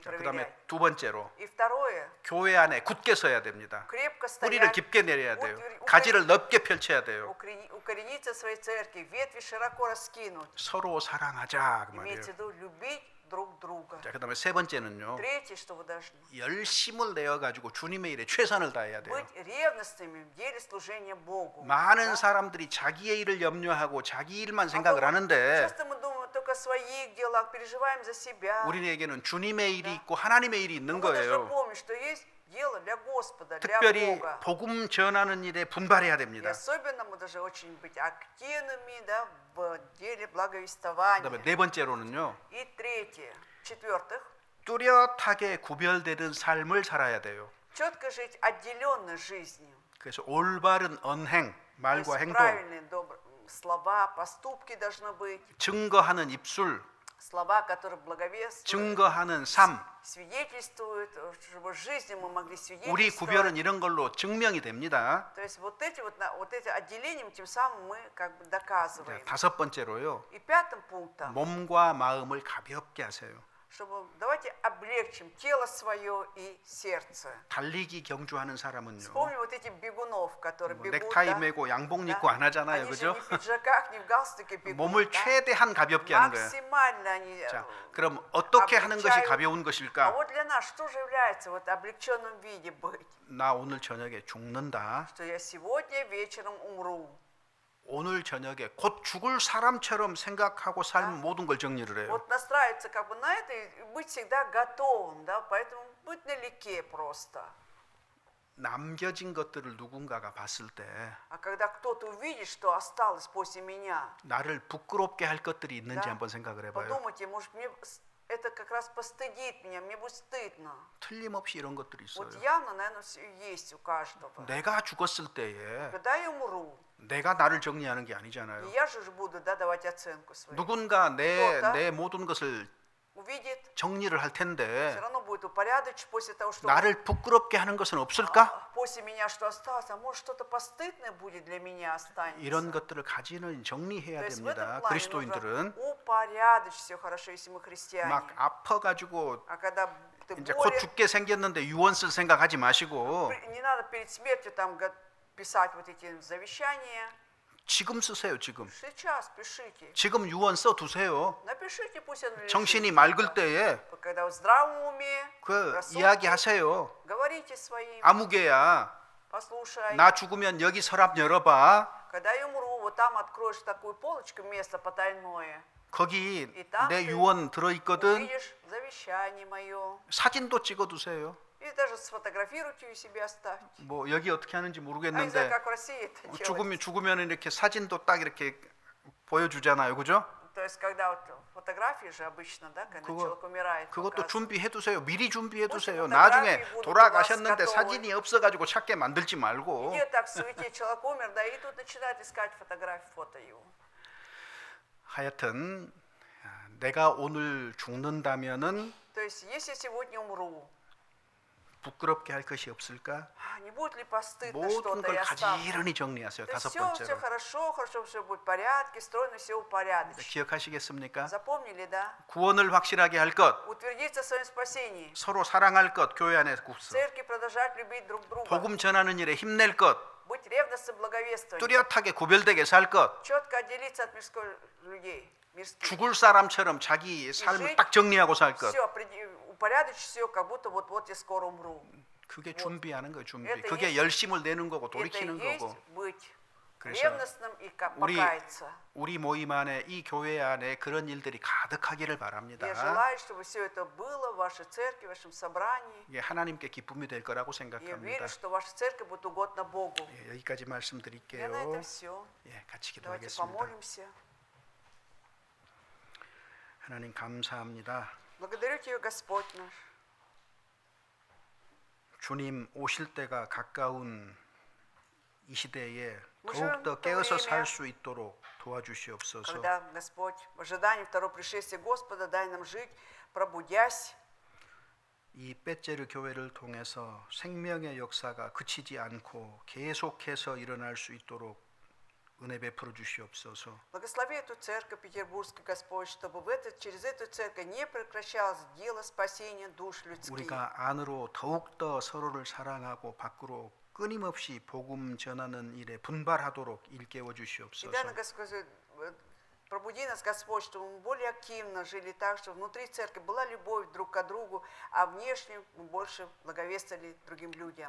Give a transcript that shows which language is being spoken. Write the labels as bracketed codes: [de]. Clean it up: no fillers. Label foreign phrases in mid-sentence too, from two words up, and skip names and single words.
[ko] 자, [ru] проверять. [ko] 그다음에 두 번째로 [ru] И второе, [ko] 교회 안에 굳게 서야 됩니다. [ru] крепко [ko] 뿌리를 [ru] стоять, [ko] 깊게 내려야 돼요. 가지를 넓게 펼쳐야 돼요. [ru] укорениться в своей церкви, ветви широко раскинуть. [ko] 서로 사랑하자 그 말이에요. [ru] Имейте в виду любить друг друга. [ko] 자, 그다음에 세 번째는요. [ru] Третье, что вы должны [ko] 열심을 내어 가지고 주님의 일에 최선을 다해야 돼요. [ru] быть ревностными в деле служения Богу. [ko] 많은 [ru] Да? [ko] 사람들이 자기의 일을 염려하고 자기 일만 [ru] А [ko] 생각을 [ru] то [ko] 하는데 [ru] часто мы думаем только о своих делах, переживаем за себя. [ko] 우리에게는 주님의 일이 있고 하나님의 일이 있는 [ru] Мы должны [ko] 거예요. [ru] помнить, что есть дело для Господа, для [ko] 특별히 [ru] Бога. [ko] 복음 전하는 일에 분발해야 [ru] И [ko] 됩니다. [ru] особенно мы должны очень быть активными, да, в деле [ko] 그다음에 [ru] благовествования. [ko] 네 번째로는요. [ru] И третье, в-четвертых, [ko] 뚜렷하게 구별되는 삶을 살아야 돼요. [ru] четко жить отделенной жизнью. [ko] 그래서 올바른 언행, [ru] То [ko] 말과 [ru] есть [ko] 행동, [ru] правильные слова, поступки должны быть, [ko] 증거하는 입술, [ru] слова, которые благовествуют, [ko] 증거하는 삶. [ru] свидетельствуют, чтобы в жизни мы могли [ko] 우리 구별은 [ru] свидетельствовать. [ko] 이런 걸로 증명이 됩니다. [ru] То есть вот эти отделением, тем самым мы как бы доказываем. [ko] 다섯 번째로요. [ru] И пятым пунктом, [ko] 몸과 마음을 가볍게 하세요. [ru] чтобы давайте облегчим тело свое и сердце. [ko] 달리기 경주하는 사람은요. [ru] Вспомним вот этих бегунов, которые [ko] 뭐 [ru] бегут, [ko] 넥타이 [ru] да? [ko] 메고 양복 [ru] Да. [ko] 입고 안 하잖아요, [ru] Они же [ko] 그죠? [ru] не в пиджаках, не в галстуке бегут. [ko] 몸을 [ru] да? [ko] 최대한 가볍게 하는 거예요. [ru] Максимально они [ko] 자, 그럼 어떻게 하는 것이 [ru] облегчают. [ko] 가벼운 [ru] А [ko] 것일까? [ru] вот для нас что же является вот облегченном виде быть? [ko] 나 오늘 저녁에 죽는다. [ru] Что я сегодня вечером умру. [ko] 오늘 저녁에 곧 죽을 사람처럼 생각하고 삶 모든 걸 정리를 해요. [ru] Вот настраиваться как бы на это и быть всегда готовым, да, поэтому быть налегке просто. [ko] 남겨진 것들을 누군가가 봤을 때 [ru] А когда кто-то увидит, что осталось после меня, [ko] 나를 부끄럽게 할 것들이 있는지 [ru] Да. [ko] 한번 생각을 해봐요. [ru] подумайте, может, мне это как раз постыдит меня, мне будет стыдно. [ko] 틀림없이 이런 것들이 [ru] Вот [ko] 있어요. [ru] явно, наверное, все есть у каждого. [ko] 내가 죽었을 때에 [ru] Когда я умру, [ko] 내가 나를 정리하는 게 [ru] и [ko] 아니잖아요. [ru] я же уже буду, да, давать оценку свою. [ko] 누군가 내 [ru] кто-то [ko] 모든 것을 [ru] увидит, [ko] 정리를 할 [ru] все [ko] 텐데 [ru] равно будет упорядочить после того, что [ko] 나를 부끄럽게 하는 것은 없을까? [ru] после меня что осталось, а может что-то постыдное будет для меня останется. [ko] 이런 것들을 가지는 정리해야 [ru] То есть в этом [ko] 됩니다. [ru] плане [ko] 그리스도인들은 [ru] нужно упорядочить все хорошо, если мы христиане. [ko] 막 아파가지고 [ru] А когда ты [ko] 이제 곧 [ru] болен, [ko] 죽게 생겼는데 유언 쓸 생각하지 마시고 [ru] не надо перед смертью там писать вот эти завещания. [ko] 지금 쓰세요. 지금. [ru] Сейчас пишите. [ko] 지금 유언 써 두세요. [ru] Напишите, пусть оно лежит. [ko] 정신이 맑을 때에 [ru] Когда в здравом уме, [ko] 그 [ru] рассудке, [ko] 이야기하세요. [ru] говорите своим, [ko] 아무개야. [ru] послушай. [ko] 나 죽으면 여기 서랍 열어봐. [ru] Когда я умру, вот там откроешь такую полочку, место потайное. [ko] 거기 이따 내 그- 유언 들어있거든. [ru] Увидишь завещание мое. [ko] 사진도 찍어두세요. [ru] И даже сфотографируйте у себя, оставьте. [ko] 뭐 여기 어떻게 하는지 [ru] А не знаю, [ko] 모르겠는데 [ru] как в России это делать. [ko] 죽으면 이렇게 사진도 딱 이렇게 보여주잖아요, 그죠? [ru] То есть, когда вот фотографии же обычно, да, когда [ko] 그거- [ru] человек умирает, [ko] 그것도 [ru] показывают. [ko] 준비해 두세요. 미리 준비해 두세요. 무슨 나중에 [ru] фотографии будут [ko] 돌아가셨는데 [ru] у вас [ko] 사진이 없어가지고 찾게 만들지 말고. [ru] Где так в суете человек умер, да, и тут начинают искать фотографии, фото его. [ko] 하여튼 내가 오늘 죽는다면은 [ru] То есть, если сегодня умру, [ko] 부끄럽게 할 것이 없을까? [ru] не будет ли постыдно [ko] 모든 [ru] что-то [ko] 걸 [ru] и остаться? [ko] 가지런히 정리하세요. [ru] То есть [ko] 다섯 [ru] все [ko] 번째로. [ru] хорошо, хорошо, все будет в порядке, стройно, все упорядочено. [ko] 기억하시겠습니까? [ru] Запомнили, да? [ko] 구원을 확실하게 할 것, [ru] Утвердиться в своем спасении. [ko] 서로 사랑할 것, 교회 안에 [ru] В [ko] 국수. [ru] церкви продолжать любить друг друга. [ko] 복음 전하는 일에 힘낼 것, [ru] Быть ревностным благовествованием. [ko] 뚜렷하게 구별되게 살 것, [ru] Четко отделиться от мирской людей. Мирских. [ko] 죽을 사람처럼 자기 삶을 딱 정리하고 살 것. [ru] Все, упорядочить все, как будто вот-вот я скоро умру. [ko] 그게 준비하는 거예요, 준비. [ru] Это [ko] 그게 [ru] есть- [ko] 열심을 내는 거고 [ru] Это и [ko] 돌이키는 [ru] есть [ko] 거고. [ru] быть [ko] 그래서 [ru] ревностным и покаяться. [ko] 우리 모임 안에 이 교회 안에 그런 일들이 가득하기를 바랍니다. [ru] Я желаю, чтобы все это было в вашей церкви, в вашем собрании. [ko] 이게 하나님께 기쁨이 될 거라고 [ru] Я [ko] 생각합니다. [ru] верю, что ваша церковь будет угодна Богу. [ko] 예, 여기까지 [ru] Я на [ko] 말씀드릴게요. [ru] это все. [ko] 예, 같이 [ru] Давайте [ko] 기도하겠습니다. [ru] помолимся. [ko] 하나님 감사합니다. [ru] Благодарю Тебя, Господь наш. [ko] 주님 오실 때가 가까운 이 시대에 무슨 더욱더 또 깨어서 [ru] время? [ko] 살 수 있도록 도와주시옵소서. [ru] Когда, Господь, в ожидании второго пришествия Господа, дай нам жить, пробудясь, [ko] 이 베제르 교회를 통해서 생명의 역사가 그치지 않고 계속해서 일어날 수 있도록 은혜 베풀어 주시옵소서. [ru] Благослови эту церковь Петербургскую, Господь, чтобы через эту церковь не прекращалось дело спасения душ людских. [ko] 우리가 안으로 더욱더 서로를 사랑하고 밖으로 끊임없이 복음 전하는 일에 분발하도록 일깨워 [ru] И [ko] 주시옵소서. [ru] дай нам, Господь, пробуди нас, Господь, чтобы мы более активно жили так, что внутри церкви была любовь друг к другу, а внешне мы больше благовествовали другим людям.